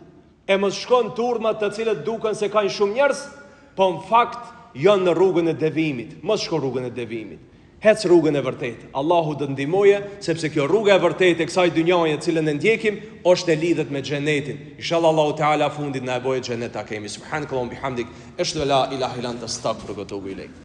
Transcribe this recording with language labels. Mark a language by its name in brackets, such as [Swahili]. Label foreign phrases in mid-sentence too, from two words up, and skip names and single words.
[Albanian] E mos shkon turmat të cilët duken se kanë shumë njerëz, po në fakt janë në rrugën e devimit. Mos shko rrugën e devimit. Hec rrugën e vërtetë. Allahu do të ndihmoje, sepse kjo rruga e vërtetë e kësaj dynjaje të cilën e ndjekim është e lidhet me xhenetin. Inshallah Allahu Teala fundit na e bëjë xhenet ta kemi. [Arabic] سبحانك اللهم وبحمدك أشهد أن لا إله إلا أنت أستغفرك وأتوب إليك.